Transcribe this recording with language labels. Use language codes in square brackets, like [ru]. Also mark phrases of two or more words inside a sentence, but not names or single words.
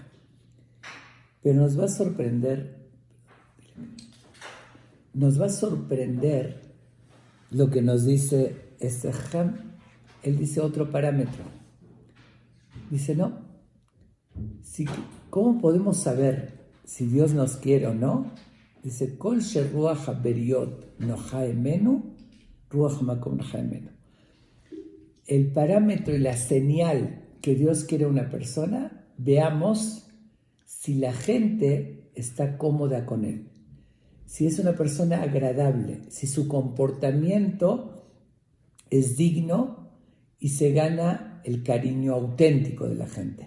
[es] Pero nos va a sorprender lo que nos dice este Ham. Él dice otro parámetro. Dice, no, ¿cómo podemos saber si Dios nos quiere o no? Dice, [he] כל שרוח הבריות נוחה הימנו, רוח מקום נוחה הימנו. [es] El parámetro y la señal que Dios quiere a una persona, veamos si la gente está cómoda con él, si es una persona agradable, si su comportamiento es digno y se gana el cariño auténtico de la gente.